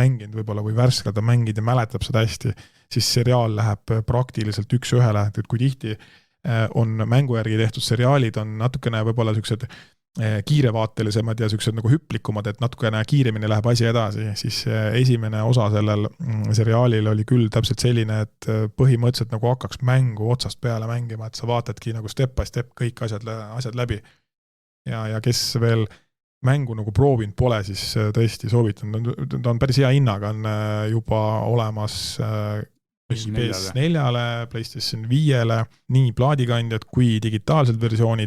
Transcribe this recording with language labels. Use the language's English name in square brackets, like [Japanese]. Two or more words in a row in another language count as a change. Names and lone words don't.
[Estonian] mänginud võib-olla või värskelt on mänginud ja mäletab seda hästi, siis seriaal läheb praktiliselt 1-1, et kui tihti on mängu järgi tehtud seriaalid, on natukene võib-olla sellised kiirevaatelisemad ja sellised nagu hüplikumad, et natukene kiiremini läheb asi edasi, siis esimene osa sellel seriaalil oli küll täpselt selline, et põhimõtteliselt nagu hakkaks mängu otsast peale mängima, et sa vaatadki nagu [English] step by step [Estonian] kõik asjad läbi. Ja kes veel mängu nagu proovinud pole, siis tõesti soovitan, ta on päris hea hinnaga, on juba olemas PS4-le, PlayStation 5-le, nii plaadikandjad kui digitaalsed versioonid.